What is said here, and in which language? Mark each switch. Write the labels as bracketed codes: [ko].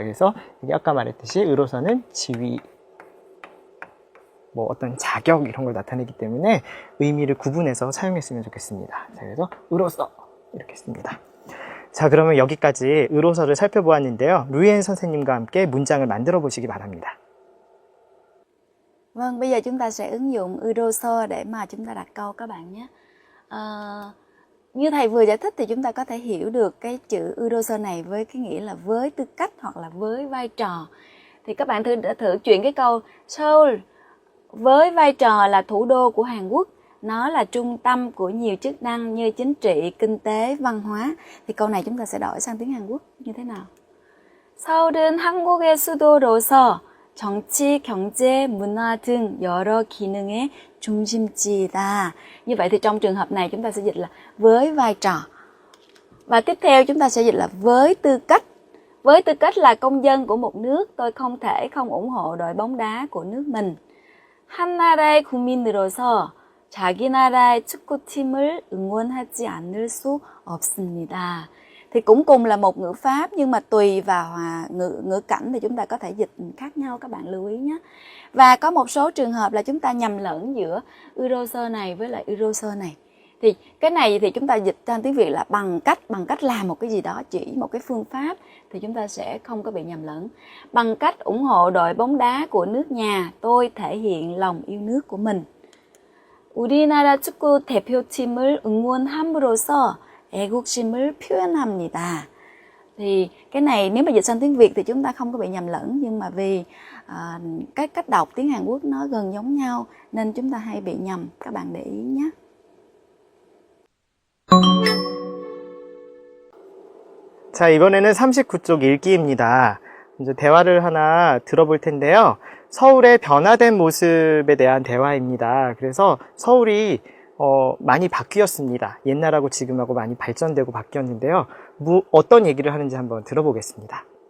[ko] 그래서 아까 말했듯이 으로서는 지위, 뭐 어떤 자격 이런 걸 나타내기 때문에 의미를 구분해서 사용했으면 좋겠습니다. 자, 그래서 으로써 이렇게 씁니다. 자, 그러면 여기까지 으로서를 살펴보았는데요. 루이엔 선생님과 함께 문장을 만들어 보시기 바랍니다. [vi] Vâng, bây giờ chúng ta sẽ ứng dụng Euroso để mà chúng ta đặt câu các bạn nhé. Như thầy vừa giải thích thì chúng ta có thể hiểu được cái chữ Euroso này với cái nghĩa là với tư cách hoặc là với vai trò. Thì các bạn thử chuyển cái câu Seoul với vai trò là thủ đô của Hàn Quốc, nó là trung tâm của nhiều chức năng như chính trị, kinh tế, văn hóa. Thì câu này chúng ta sẽ đổi sang tiếng Hàn Quốc như thế nào? [ko] 서울은 한국의 수도로서 정치, 경제, 문화 등 여러 기능의 중심지이다. [vi] Như vậy thì trong trường hợp này chúng ta sẽ dịch là với vai trò. Và tiếp theo chúng ta sẽ dịch là với tư cách. Với tư cách là công dân của một nước, tôi không thể không ủng hộ đội bóng đá của nước mình. [ko] 한 나라의 국민으로서 자기 나라의 축구팀을 응원하지 않을 수 없습니다. [vi] Thì cũng cùng là một ngữ pháp nhưng mà tùy vào ngữ cảnh thì chúng ta có thể dịch khác nhau, các bạn lưu ý nhé. Và có một số trường hợp là chúng ta nhầm lẫn giữa Euroso này với lại Euroso này. Thì cái này thì chúng ta dịch sang tiếng Việt là bằng cách làm một cái gì đó, chỉ một cái phương pháp thì chúng ta sẽ không có bị nhầm lẫn. Bằng cách ủng hộ đội bóng đá của nước nhà, tôi thể hiện lòng yêu nước của mình. [ko] 우리나라 축구 대표팀을 응원함으로써 애국심을 표현합니다. [vi] Thì cái này nếu mà dịch sang tiếng Việt thì chúng ta không có bị nhầm lẫn, nhưng mà vì cái cách đọc tiếng Hàn Quốc nó gần giống nhau nên chúng ta hay bị nhầm, các bạn để ý nhé. [ko] 자, 이번에는 39쪽 읽기입니다. 이제 대화를 하나 들어볼 텐데요. 서울의 변화된 모습에 대한 대화입니다. 그래서 서울이 많이 바뀌었습니다. 옛날하고 지금하고 많이 발전되고 바뀌었는데요. 어떤 얘기를 하는지 한번 들어보겠습니다.